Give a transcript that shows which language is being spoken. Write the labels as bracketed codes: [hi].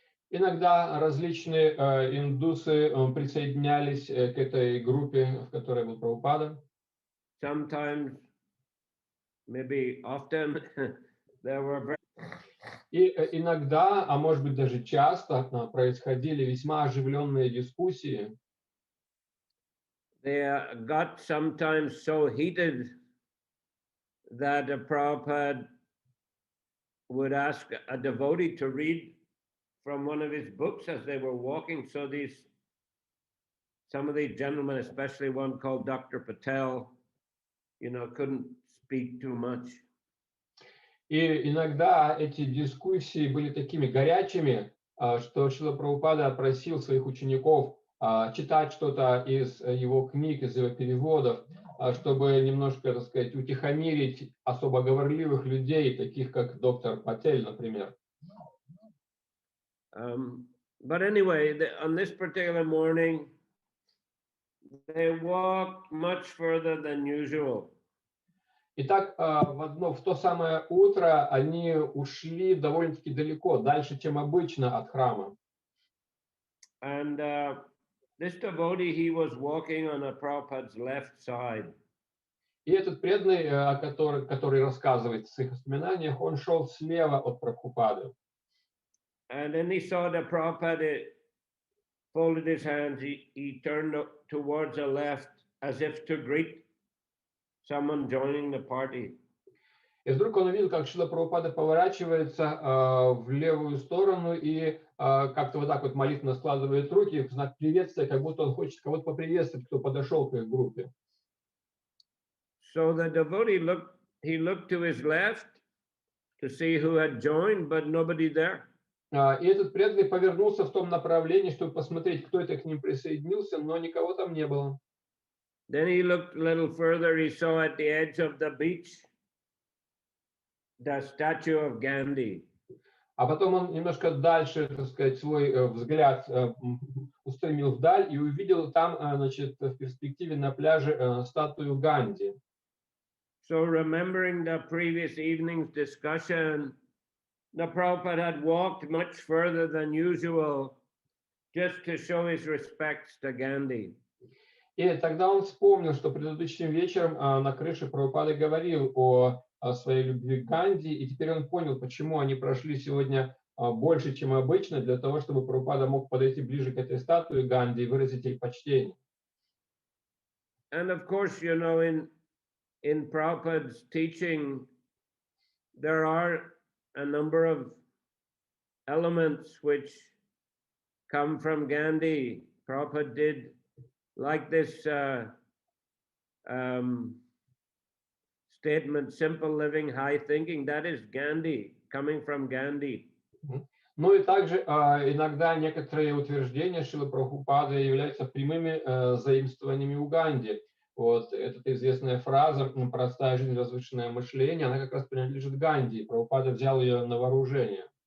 [ru] Иногда различные индусы присоединялись к этой группе, в которой был Прабхупада. [en] Sometimes, maybe often, there were very... [ru] И иногда, а может быть даже часто, происходили весьма оживленные дискуссии. [en] They got sometimes so heated that the Prabhupada would ask a devotee to read from one of his books as they were walking. So some of these gentlemen, especially one called Dr. Patel, couldn't speak too much. [ru] И иногда эти дискуссии были такими горячими, что Шрила Прабхупада просил своих учеников читать что-то из его книг, из его переводов, чтобы немножко, так сказать, утихомирить особо говорливых людей, таких как доктор Патель, например. [en] But anyway, on this particular morning, they walked much further than usual. [ru] Итак, в то самое утро они ушли довольно-таки далеко, дальше, чем обычно от храма. [en] And this devotee, he was walking on a Prabhupada's left side. [ru] И этот преданный, который рассказывает в своих воспоминаниях, он шел слева от Прабхупады. [en] And then he saw the Prabhupada folded his hands. He turned towards the left as if to greet someone joining the party. [ru] И вдруг он увидел, как Шрила Прабхупада поворачивается в левую сторону и как-то вот так вот молитвенно складывает руки в знак приветствия, как будто он хочет кого-то поприветствовать, кто подошел к их группе. [en] So the devotee looked to his left to see who had joined, but nobody there. [ru] И этот преданный повернулся в том направлении, чтобы посмотреть, кто это к ним присоединился, но никого там не было. [en] Then he looked a little further. He saw at the edge of the beach the statue of Gandhi. [ru] А потом он немножко дальше, так сказать, свой взгляд устремил вдаль и увидел там, значит, в перспективе на пляже статую Ганди. [en] So remembering the previous evening's discussion, the Prabhupada had walked much further than usual just to show his respects to Gandhi. [ru] И тогда он вспомнил, что предыдущим вечером на крыше Прабхупада говорил о своей любви к Ганди, и теперь он понял, почему они прошли сегодня больше, чем обычно, для того, чтобы Прабхупада мог подойти ближе к этой статуе Ганди и выразить ей почтение. [en] And of course, you know, in Prabhupada's teaching, there are a number of elements which come from Gandhi. Prabhupada did like this statement, simple living, high thinking. That is Gandhi, coming from Gandhi. [ru] Ну и также иногда некоторые утверждения Шрилы Прабхупады являются прямыми заимствованиями у Ганди. Вот эта известная фраза «простая жизнь, возвышенное мышление», она как раз принадлежит Ганди. Прабхупада взял ее на вооружение.